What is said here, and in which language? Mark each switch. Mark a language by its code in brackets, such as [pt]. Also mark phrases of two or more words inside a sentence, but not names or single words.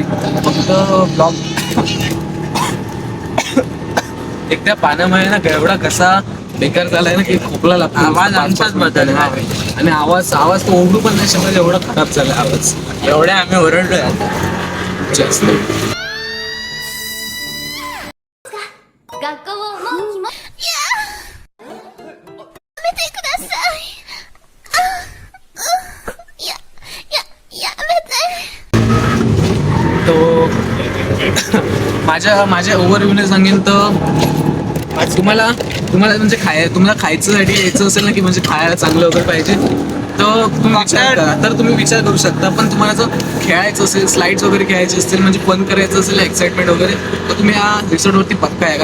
[mr] फक्त ब्लॉग एकदा पाण्यामुळे ना एवढा कसा बेकार झालाय ना की खोकला लागतो. आवाज आमचाच बदलला आणि आवाज तो ओरडू पण नाही शकत, एवढा खराब झाला आवाज. एवढे आम्ही ओरडलोय जास्त. [ja] 学校もう決まっいややめてくださいやめて [mr] तो माझ्या ओव्हरव्ह्यूने सांगेन तर तुम्हाला म्हणजे तुम्हाला खायच्यासाठी यायचं असेल ना, की म्हणजे खायला चांगलं वगैरे पाहिजे, तर तुम्ही विचार करू शकता. पण तुम्हाला जर खेळायचं असेल, स्लाइड्स वगैरे खेळायचे असतील, म्हणजे फन करायचं असेल, एक्साइटमेंट वगैरे, तर तुम्ही या रिसॉर्टवरती पक्का आहे.